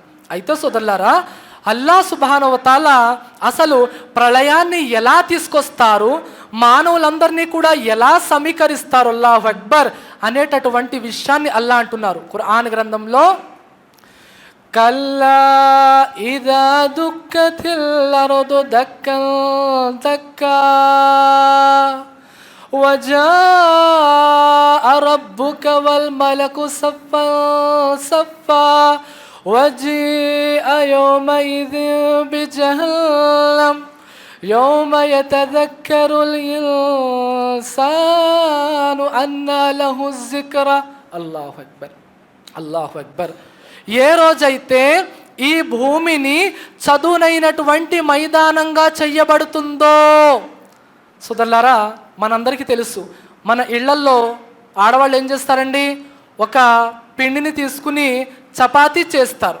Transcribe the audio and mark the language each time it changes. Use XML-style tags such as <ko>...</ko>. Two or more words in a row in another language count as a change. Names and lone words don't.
<te>అయితే సోదరులారా, అల్లా</te> <ar>سبحانه وتعالى</ar> <te>అసలు ప్రళయాన్ని ఎలా తీసుకొస్తారు, మానవులందరినీ కూడా ఎలా సమీకరిస్తారు,</te> <ar>الله أكبر</ar> <te>అనేటటువంటి విషయాన్ని అల్లా అంటున్నారు ఖురాన్ గ్రంథంలో.</te> <ar>كلا إذا دكت الأرض دكا دكا وجاء ربك والملك صفا صفا وجيء يومئذ بجهنم يوم يتذكر الإنسان أنى له الذكرى. الله أكبر الله أكبر.</ar> <te>ఏ రోజైతే ఈ భూమిని చదునైనటువంటి మైదానంగా చెయ్యబడుతుందో, సోదరులారా, మనందరికీ తెలుసు, మన ఇళ్లల్లో ఆడవాళ్ళు ఏం చేస్తారండి, ఒక పిండిని తీసుకుని చపాతీ చేస్తారు.</te>